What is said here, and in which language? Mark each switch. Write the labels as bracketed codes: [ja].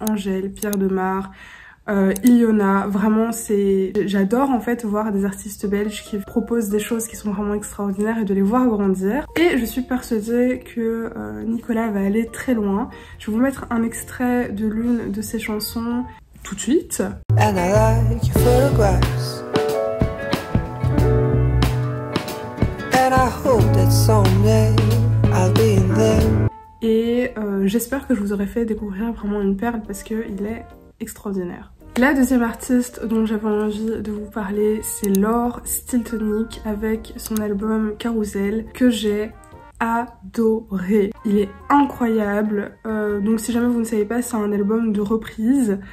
[fr] Angèle, Pierre Demar, Iona, vraiment j'adore en fait voir des artistes belges qui proposent des choses qui sont vraiment extraordinaires et de les voir grandir. Et je suis persuadée que Nicolas va aller très loin. Je vais vous mettre un extrait de l'une de ses chansons tout de suite. [en] And I like your photographs. And I hope that someday I'll be in there. [fr] Et j'espère que je vous aurai fait découvrir vraiment une perle parce qu'il est extraordinaire. La deuxième artiste dont j'avais envie de vous parler, c'est Laure Stiltonic avec son album Carousel que j'ai adoré. Il est incroyable. Donc si jamais vous ne savez pas, c'est un album de reprise.